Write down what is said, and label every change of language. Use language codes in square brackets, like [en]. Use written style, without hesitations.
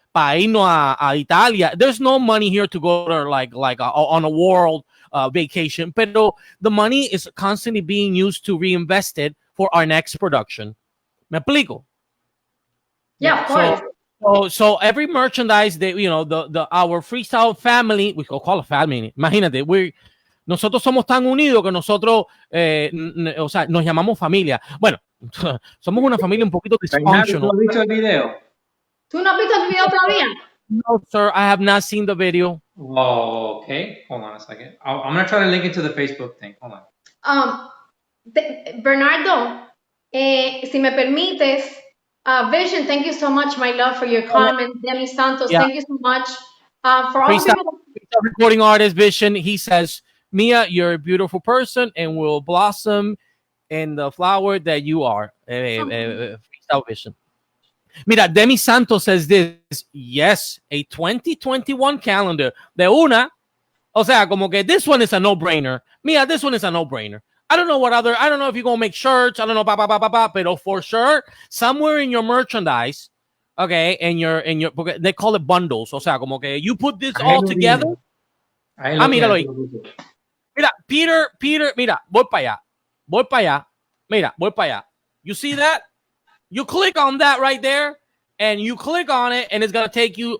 [es] Para irnos a Italia. [en] There's no money here to go to like on a world vacation. [es] Pero [en] the money is constantly being used to reinvest it for our next production. [es] ¿Me explico? [en] Yeah, of course. So every merchandise that our freestyle family, we call it family. [es] Imagínate, nosotros somos tan unidos que nosotros, o sea, nos llamamos familia. Bueno, somos una familia un poquito dysfunctional. ¿Tú has visto el video? ¿Tú no has visto el video todavía? [en] No, sir, I have not seen the video. Oh, okay. Hold on a second. I'm going to try to link it to the Facebook thing. Hold on. Bernardo, [es] si me permites, [en] Vision, thank you so much, my love, for your comment. Demi Santos, thank you so much. For all the people. Recording artist, Vision, he says, Mia, you're a beautiful person and will blossom in the flower that you are. Freestyle Vision. [es] Mira, [en] Demi Santos says this, yes, a 2021 calendar. [es] De una, o sea, como que [en] this one is a no-brainer. Mia, this one is a no-brainer. I don't know if you're going to make shirts. I don't know, but for sure, somewhere in your merchandise, okay, they call it bundles. [es] O sea, como que [en] you put this all together. [es] Míralo ahí. Mira, Peter, mira, voy para allá. Mira, voy para allá. [en] You see that? You click on that right there, and you click on it, and it's going to take you.